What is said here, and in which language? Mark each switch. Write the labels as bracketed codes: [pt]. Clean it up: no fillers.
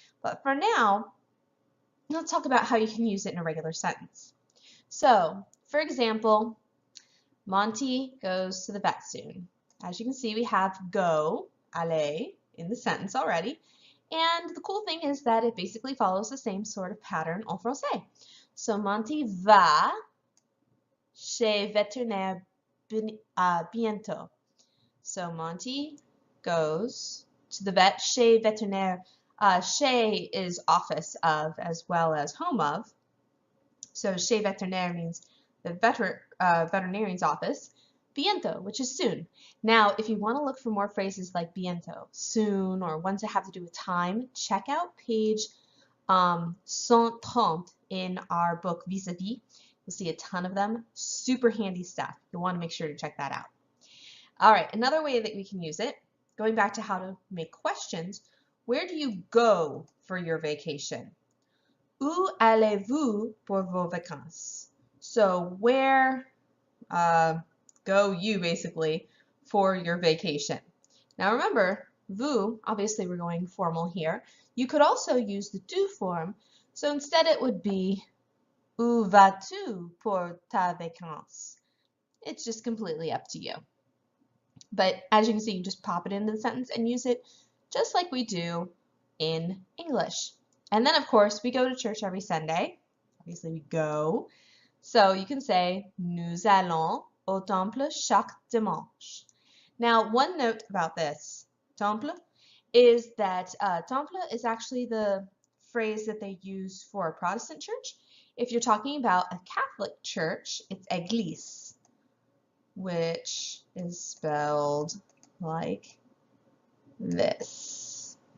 [en] But for now, let's talk about how you can use it in a regular sentence. So, for example, Monty goes to the vet soon. As you can see, we have go, aller, in the sentence already. And the cool thing is that it basically follows the same sort of pattern en français. [fr] So Monty va chez vétérinaire bientôt. [en] So Monty goes to the vet [fr] chez vétérinaire. [en] Chez is office of as well as home of. So [fr] chez vétérinaire [en] means the veterinarian's office. Bientôt, which is soon. Now, if you want to look for more phrases like bientôt, soon, or ones that have to do with time, check out page 130 in our book Vis-a-vis. You'll see a ton of them. Super handy stuff. You'll want to make sure to check that out. All right, another way that we can use it, going back to how to make questions, where do you go for your vacation? [fr] Où allez-vous pour vos vacances? [en] So where go you basically for your vacation? Now remember, vous, obviously we're going formal here. You could also use the tu form. So instead it would be [fr] où vas-tu pour ta vacance? [en] It's just completely up to you. But as you can see, you just pop it into the sentence and use it just like we do in English. And then of course we go to church every Sunday. Obviously we go. So you can say [fr] nous allons au temple chaque dimanche. [en] Now one note about this temple is that temple is actually the phrase that they use for a Protestant church. If you're talking about a Catholic church, it's église, which is spelled like this.